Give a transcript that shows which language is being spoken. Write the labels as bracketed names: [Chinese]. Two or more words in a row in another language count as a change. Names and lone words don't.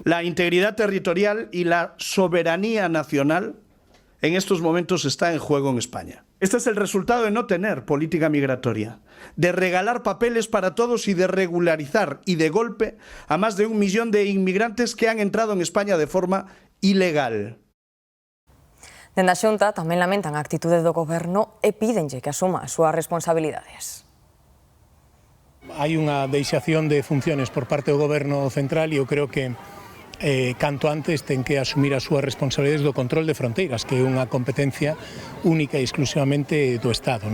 [Spanish] La integridad territorial y la soberanía nacional en estos momentos está en juego en España. Este es el resultado de no tener política migratoria, de regalar papeles para todos y de regularizar y de golpe a más de 1 millón de inmigrantes que han entrado en España de forma ilegal. [Galician] Dende a Xunta tamén lamentan a actitude do Goberno e pídenlle que asuma as súas responsabilidades. Hai unha deixación de funciones por parte do Goberno central e eu creo que canto antes ten que asumir as súas responsabilidades do control de fronteiras, que é unha competencia única e exclusivamente do Estado.